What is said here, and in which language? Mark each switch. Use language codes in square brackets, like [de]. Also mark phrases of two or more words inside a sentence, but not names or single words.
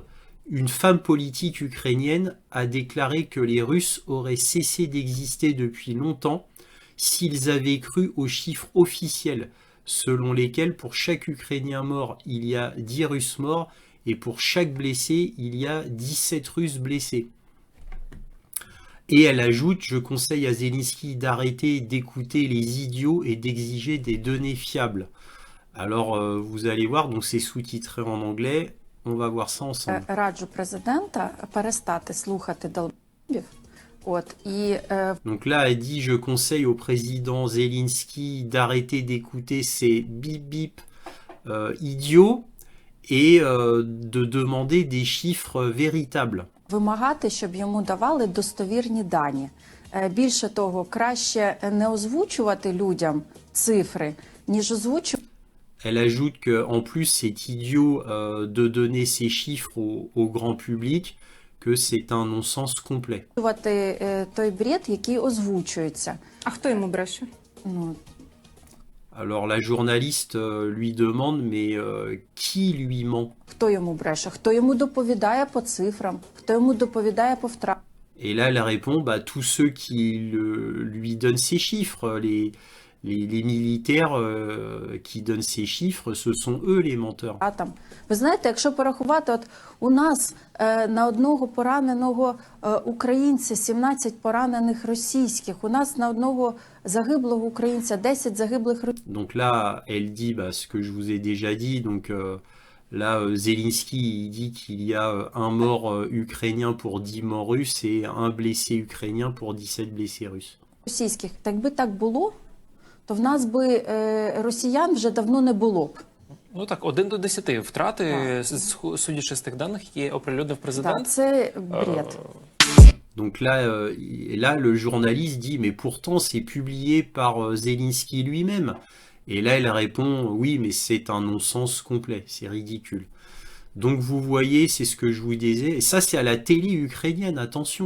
[fr] Une femme politique ukrainienne a déclaré que les Russes auraient cessé d'exister depuis longtemps s'ils avaient cru aux chiffres officiels, selon lesquels pour chaque Ukrainien mort, il y a 10 Russes morts et pour chaque blessé, il y a 17 Russes blessés. Et elle ajoute, je conseille à Zelensky d'arrêter d'écouter les idiots et d'exiger des données fiables. Alors, vous allez voir, donc c'est sous-titré en anglais. On va voir ça ensemble. [uk] Раджу президента перестати слухати долбів. [fr] Donc là, elle dit, je conseille au président Zelensky d'arrêter d'écouter ces bip-bip idiots et de demander des chiffres véritables. [uk] Вимагати, щоб йому давали достовірні дані. Більше того, краще не озвучувати людям цифри, ніж озвучувати. [fr] Elle ajoute qu'en plus, c'est idiot de donner ces chiffres au grand public, que c'est un non-sens complet. [uk] Той бред, який озвучується. А хто йому бреше? [fr] Alors la journaliste lui demande, mais qui lui ment? [uk] Хто йому бреше? Хто йому доповідає по цифрам? Хто йому доповідає по втратам? [fr] Et là, elle répond, bah, tous ceux qui lui donnent ces chiffres, les militaires qui donnent ces chiffres, ce sont eux les menteurs. [uk] Ви знаєте, якщо порахувати, от у нас на одного пораненого українця 17 поранених російських, у нас на одного загиблого українця 10 загиблих російських. [fr] Donc là, elle dit bah, ce que je vous ai déjà dit, donc là, Zelensky il dit qu'il y a un mort ukrainien pour 10 morts russes et un blessé ukrainien pour 17 blessés russes. [uk] Російських. Так би так було, то в нас би росіян вже давно не було б. Ну так, 1 до 10 втрати, судячи з тих даних, які оприлюднив президент. Так, це бред. [fr] Donc là, le journaliste dit, mais pourtant c'est publié par Zelensky lui-même. Et là, elle répond, oui, mais c'est un non-sens complet, c'est ridicule. Donc vous voyez, c'est ce que je vous disais. Et ça, c'est à la télé ukrainienne, attention.